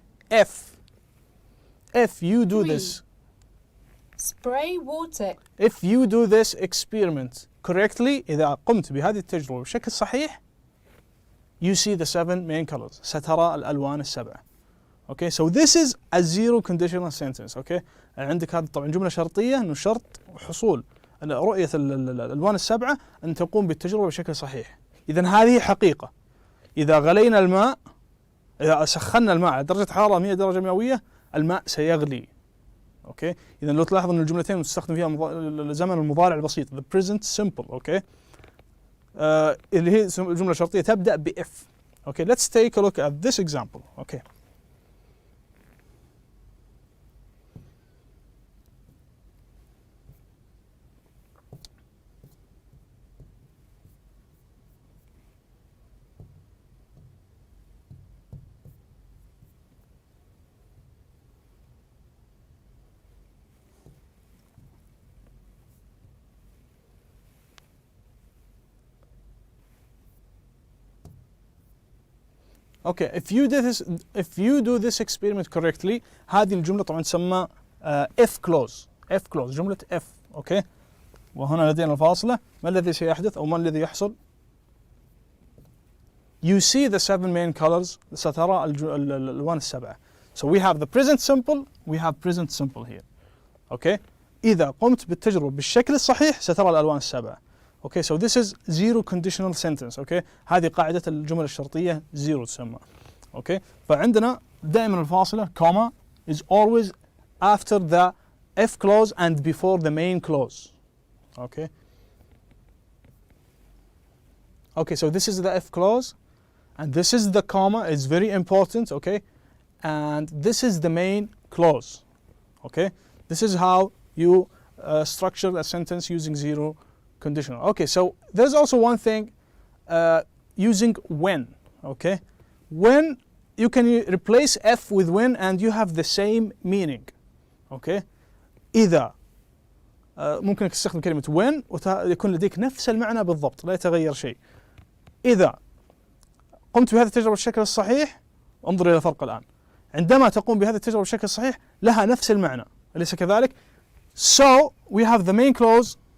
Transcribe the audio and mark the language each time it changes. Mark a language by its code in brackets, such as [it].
[en] If you do 3. this, Spray water. if you do this experiment correctly, [ar] إذا قمت بهذه التجربة بشكل صحيح, [en] you see the 7 main colors. [ar] سترى الألوان السبعة. [en] Okay, so this is a zero conditional sentence. [ar] Okay, عندك هذا طبعا جملة شرطية إنه شرط حصول رؤية الألوان السبعة أن تقوم بالتجربة بشكل صحيح. إذا هذه حقيقة. إذا غلينا الماء، إذا سخنا الماء على درجة حرارة 100 درجة مئوية، الماء سيغلي. اوكي، اذا لو تلاحظ ان الجملتين مستخدم فيها زمن المضارع البسيط [en] the present simple. [ar] اوكي، اللي هي الجمله الشرطيه تبدا ب if. [en] Okay, let's take a look at this example. Okay, Okay, if you do this experiment correctly, [ar] هذه الجملة طبعا تسمى [en] if clause. If clause [ar] جملة [en] if. [ar] اوكي، وهنا لدينا الفاصلة. ما الذي سيحدث أو ما الذي يحصل؟ [en] You see the 7 main colors. [ar] سترى الألوان السبعة. [en] So we have the present simple, we have present simple here. [ar] اوكي، إذا قمت بالتجربة بالشكل الصحيح سترى الألوان السبعة. [en] Okay, so this is zero conditional sentence. [ar] Okay, هذه قاعدة الجمل الشرطية zero تسمى. [en] Okay, [ar] فعندنا دائما الفاصلة [en] comma is always after the if clause and before the main clause. Okay. Okay, so this is the if clause and this is the comma. It's very important. Okay, and this is the main clause. Okay, this is how you structure a sentence using zero conditional. Okay, so there's also one thing using when. Okay, when you can replace f with when and you have the same meaning. [ar] Okay, إذا ممكن تستخدم كلمة when ويكون لديك نفس المعنى بالضبط، لا يتغير شيء. إذا قمت بهذه التجربة بالشكل الصحيح، انظر إلى الفرق الآن. عندما تقوم بهذه التجربة بالشكل الصحيح لها نفس المعنى، أليس كذلك؟ [en] So we have the main clause.